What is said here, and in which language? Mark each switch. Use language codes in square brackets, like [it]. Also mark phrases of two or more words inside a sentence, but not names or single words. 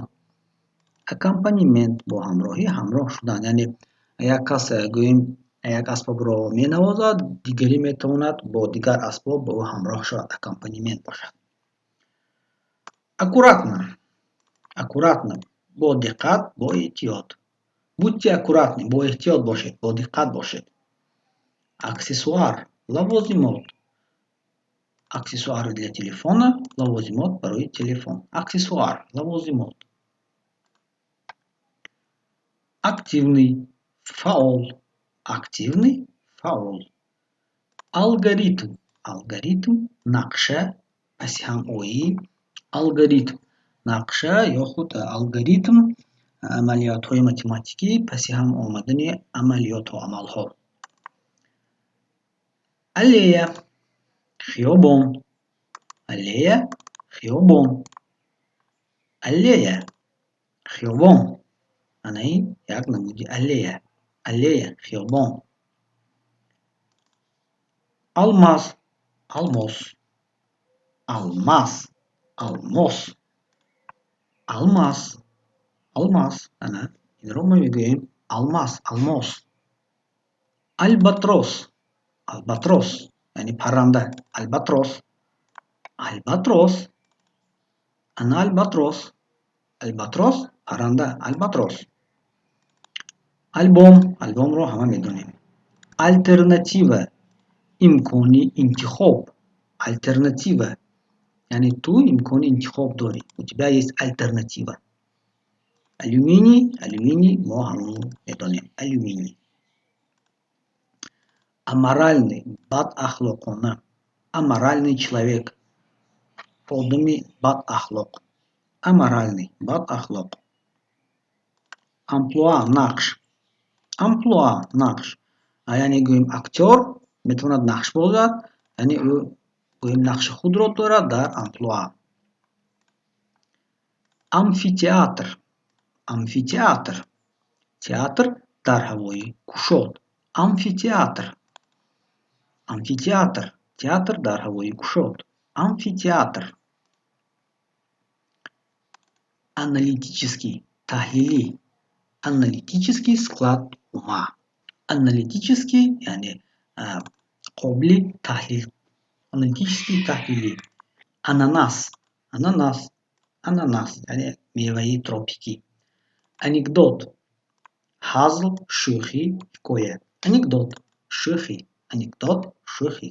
[fa] اکامپانیمنت با همراهی همراه شدن یعنی یک کس گوییم یک اسباب را می نوازد، دیگری می تواند با دیگر اسباب با او همراه شود. اکامپانیمنت باشد. اکوراتنا. اکوراتنا با دقت، با احتیاط. [ru] будьте аккуратны، [fa] با احتیاط باشید، با دقت باشید. اکسسوار لوازمات. اکسسوار [ru] для телефона، [fa] لوازمات برای تلفن. اکسسوار لوازمات. активный, فعال. активный, فعال. [ru] алгоритм. [fa] алгоритм نقشه پس هم اویی. алгоритм نقشه یا خود алгоритم عملیات های متماتیکی پس هم آمدن عملیات و عمل ها. аллея خیابان. аллея خیابان. аллея خیابان این یک نمودی аллея. аллея خیابان. алмаз. [ru] алмаз. алмаз. алмаз. алмаз. [fa] алмаз این رو ما میگوییم алмаз. алмаз. الباتروس. الباتروس یعنی پرنده. الباتروس. الباتروس الباتروس. الباتروس پرنده. الباتروس. آلبوم. آلبوم رو همه میدونیم. альтернатива امکانی انتخاب. альтернатива یعنی تو امکان انتخاب داری. [ru] у тебя есть альтернатива. [fa] алюминий. алюминий ما همون میدونیم. [ru] алюминий. [fa] аморальный بد اخلاقانه. [ru] аморальный человек [fa] آدمی بد اخلاق. аморальный بد اخلاق. амплуа نقش. амплуа نقش یعنی گوییم اکتور میتواند نقش بازد، یعنی او گوییم نقش خود را دارد در آمپلوا. آمفی‌تئاتر. آمفی‌تئاتر تئاتر در هوای گشاد. آمفی‌تئاتر. آمفی‌تئاتر تئاتر در هوای گشاد. آمفی‌تئاتر. Аналитический, تحلیلی. [ru] Аналитический склад ума. [fa] Аналитический یعنی قابل تحلیل. Аналитический تحلیلی. اناناس. اناناس. اناناس یعنی میوه تروپیکی. Анекдот. حزل، شوخی، حکایه. Анекдот. شوخی. Анекдот. شوخی.